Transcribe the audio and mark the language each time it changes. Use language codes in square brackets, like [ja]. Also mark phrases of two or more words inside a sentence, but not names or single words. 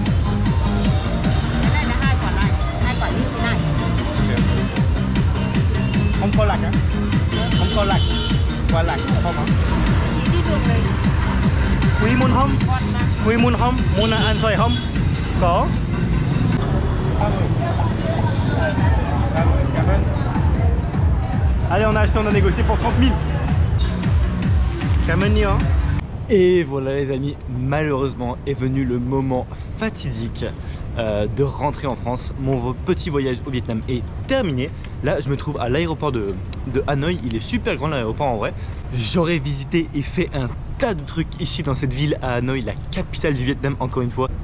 [vi] Cái này là 2 quả này, 2 quả như thế này. Không có lạc á? Không có lạc. Quả lạc không hả? Chị đi đường này. Quý muốn không? Con mà. Quý muốn không? Muốn ăn xoài không? Có. [fr] Allez, on a acheté, on a négocié pour 30 000. [vi] Cảm ơn nhiều. [fr] Et voilà les amis, malheureusement est venu le moment fatidique de rentrer en France. Mon petit voyage au Vietnam est terminé. Là je me trouve à l'aéroport de Hanoï. Il est super grand l'aéroport en vrai. J'aurais visité et fait un tas de trucs ici dans cette ville à Hanoï, la capitale du Vietnam encore une fois.